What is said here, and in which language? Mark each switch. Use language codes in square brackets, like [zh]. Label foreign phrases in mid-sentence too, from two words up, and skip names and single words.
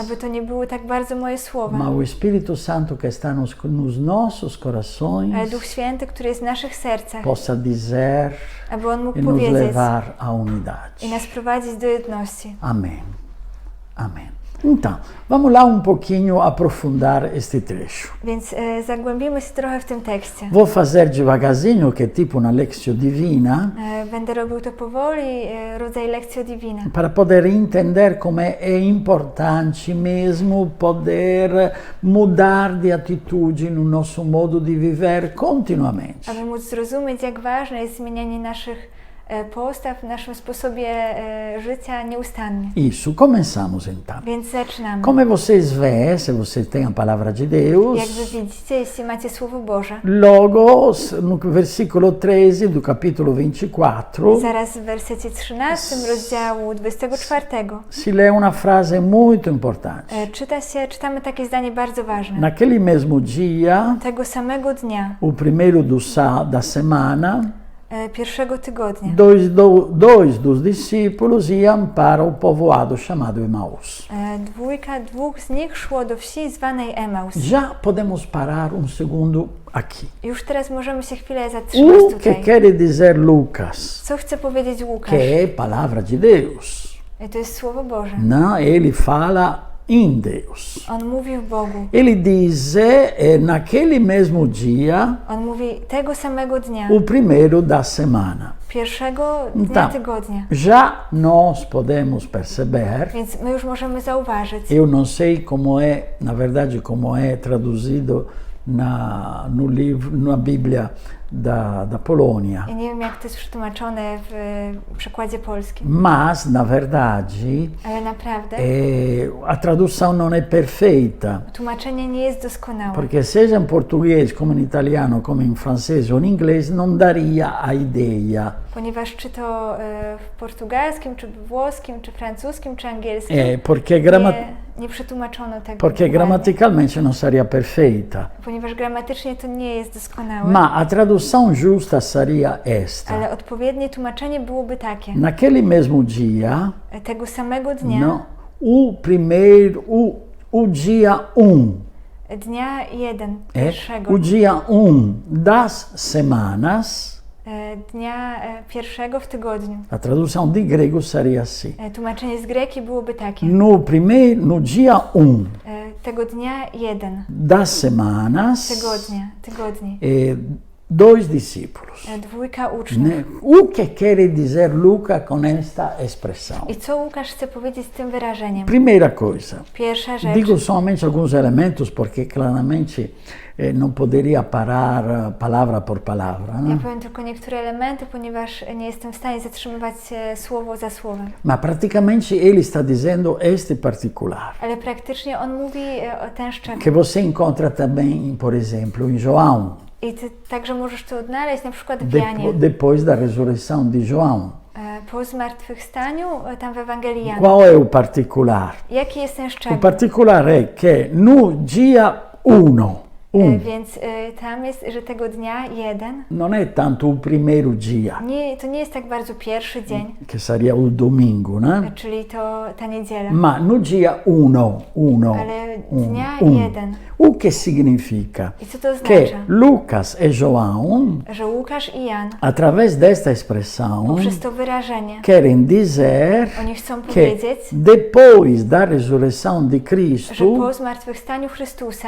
[pl] Aby to nie były tak bardzo moje słowa, [pt] mas o Espírito Santo que está nos nossos corações [pl] ale Duch Święty, który jest w naszych sercach, [pt] possa dizer [pl] aby On mógł [pt] e nos [pl] powiedzieć [pt] levar à unidade. [pl] i nas prowadzić do jedności. [pt] Amém. Amém. Então, vamos lá um pouquinho aprofundar este trecho. [pl] Więc zagłębimy się trochę w tym tekście. [pt] Vou fazer devagarzinho, que é tipo uma [la] lectio divina, [pl] Będę robił to powoli, rodzaj [la] Lectio Divina, [pt] para poder entender como é importante mesmo poder mudar de atitude no nosso modo de viver continuamente. [pl] aby móc zrozumieć, jak ważne jest zmienianie naszych postaw w naszym sposobie życia nieustannie. [pt] Isso, começamos então. [pl] Więc zaczynamy. [pt] Como vocês veem, se vocês têm a palavra de Deus, [pl] Jak wy widzicie, jeśli macie Słowo Boże, [pt] logo no versículo 13 do capítulo 24, [pl] zaraz w wersecie 13 rozdziału 24 [pt] se lê uma frase muito importante. [pl] czytamy takie zdanie bardzo ważne. [pt] Naquele mesmo dia, [pl] Tego samego dnia, [pt] o primeiro da semana, [pl] pierwszego tygodnia. [pt] Dois dos discípulos iam para o povoado chamado Emaús. [pl] Dwóch z nich szło do wsi zwanej Emaus. [pt] Já podemos parar segundo aqui. [pl] Już teraz możemy się chwilę zatrzymać [pt] O que [pl] tutaj. [pt] quer dizer Lucas? [pl] Co chce powiedzieć Łukasz? [pt] Que é palavra de Deus. [pl] To jest Słowo Boże. [pt] Não, ele fala em Deus. [pl] On mówi w Bogu. [pt] Ele diz, naquele mesmo dia, [pl] On mówi tego samego dnia, [pt] o primeiro da semana. [pl] pierwszego dnia [pt] Então, [pl] tygodnia. [pt] já nós podemos perceber, [pl] Więc my już możemy zauważyć. [pt] eu não sei como é, na verdade, como é traduzido no livro, na Bíblia da Polônia. [pl] Ja nie wiem, jak to jest przetłumaczone w przekładzie polskim, [pt] Mas, na verdade, [pl] ale naprawdę [pt] a tradução não é perfeita. [pl] tłumaczenie nie jest doskonałe. [pt] Porque seja em português, como em italiano, como em francês ou em inglês, não daria a ideia. [pl] Ponieważ czy to w portugalskim, czy włoskim, czy francuskim, czy angielskim, [pt] Porque [pl] nie przetłumaczono tego [pt] porque [pl] dokładnie. [pt] gramaticalmente não seria perfeita. [pl] Ponieważ gramatycznie to nie jest doskonałe. [pt] Ma a tradução justa seria esta. [pl] Ale odpowiednie tłumaczenie byłoby takie. [pt] Naquele mesmo dia, [pl] Tego samego dnia, [pt] não, o dia [pl] dnia 1, [pt] é [pl] pierwszego, [pt] o dia das semanas. [pl] dnia pierwszego w tygodniu. [pt] A tradução de grego seria assim. [pl] Tłumaczenie z greki byłoby takie. [pt] No dia [pl] Tego dnia 1, [pt] das semanas, [pl] tygodni. [pt] dois discípulos. Dwójka uczniów. Né? O que quer dizer Lucas com esta expressão? [pl] I co Łukasz chce powiedzieć z tym wyrażeniem? [pt] Primeira coisa, [pl] Pierwsza rzecz. [pt] digo somente alguns elementos porque claramente não poderia parar palavra por palavra. [pl] Ja [pt] Né? [pl] powiem tylko niektóre elementy, ponieważ nie jestem w stanie zatrzymywać się słowo za słowem. [pt] Mas praticamente ele está dizendo este particular, [pl] Ale praktycznie on mówi o ten szczegół. [pt] que você encontra também, por exemplo, em João, [pl] I ty także możesz to odnaleźć na przykład w Janie. [pt] depois da ressurreição de João. [pl] Po zmartwychwstaniu, tam w Ewangelii Jana. [pt] Qual é o particular? [pl] Jaki jest ten [pt] O [pl] szczegół? [pt] particular é que no dia 1, [pl] Więc tam jest, że tego dnia 1, [pt] não é tanto o primeiro dia, [pl] to nie jest tak bardzo pierwszy dzień, [pt] que seria o domingo, né? [pl] czyli to ta niedziela, [pt] Ma no dia 1, [pl] ale dnia 1. [pt] o que significa? [pl] I co to [pt] Que [pl] oznacza? [pt] Lucas e João, [pl] Że Łukasz i Jan [pt] através desta expressão, [pl] poprzez to wyrażenie [pt] querem dizer [pl] oni chcą [pt] que [pl] powiedzieć, [pt] depois da ressurreição de [pl] że [pt] Cristo, [pl] po zmartwychwstaniu Chrystusa,